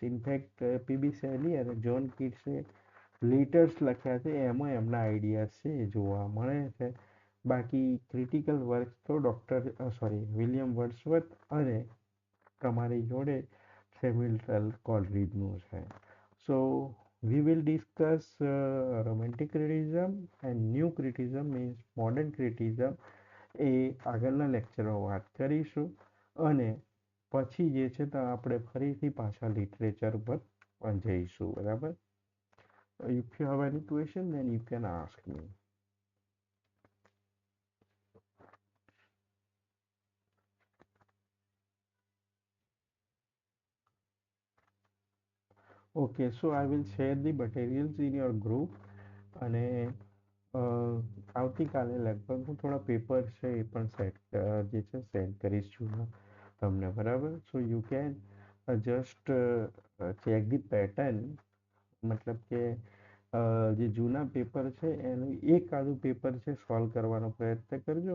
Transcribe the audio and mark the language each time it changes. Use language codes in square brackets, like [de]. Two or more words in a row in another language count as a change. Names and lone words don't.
[gu] ઇનફેક્ટ પીબી શેલી અને જોન કીટ્સે લેટર્સ લખ્યા છે એમાં એમના આઈડિયાઝ છે એ જોવા મળે છે. બાકી ક્રિટિકલ વર્ક તો વિલિયમ વર્ડસવર્થ અને તમારી જોડે સેમ્યુઅલ કોલરીજનું છે. [en] સો we will discuss romantic criticism and new criticism means modern criticism [gu] એ આગળના લેક્ચરમાં વાત કરીશું. અને પછી જે છે તો આપણે ફરીથી પાછા લિટરેચર પર જઈશું. બરાબર. [en] If you have any question then you can ask me. Okay, so I will share the materials in your group. [gu] અને આવતીકાલે લગભગ હું થોડા પેપર છે એ પણ જે છે સેન્ડ કરીશ તમને. બરાબર. [en] so you can just check the pattern, [gu] મતલબ કે જે જૂના પેપર છે એનું એકાદું પેપર છે સોલ્વ કરવાનો પ્રયત્ન કરજો.